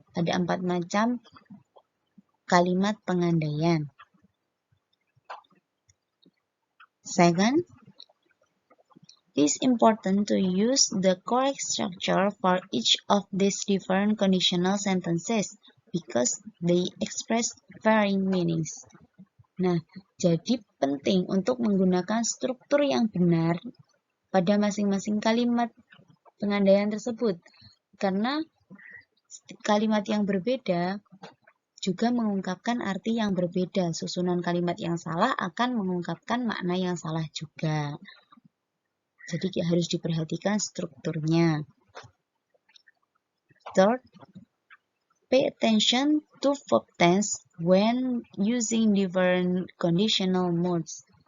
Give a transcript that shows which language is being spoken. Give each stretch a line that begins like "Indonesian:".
Indonesian: Ada 4 macam kalimat pengandaian.
English: Second, it is important to use the correct structure for each of these different conditional sentences because they express varying meanings.
Indonesian: Nah, jadi penting untuk menggunakan struktur yang benar pada masing-masing kalimat pengandaian tersebut, karena kalimat yang berbeda juga mengungkapkan arti yang berbeda. Susunan kalimat yang salah akan mengungkapkan makna yang salah juga. Jadi harus diperhatikan strukturnya.
English: Third, pay attention to verb tense when using different conditional modes.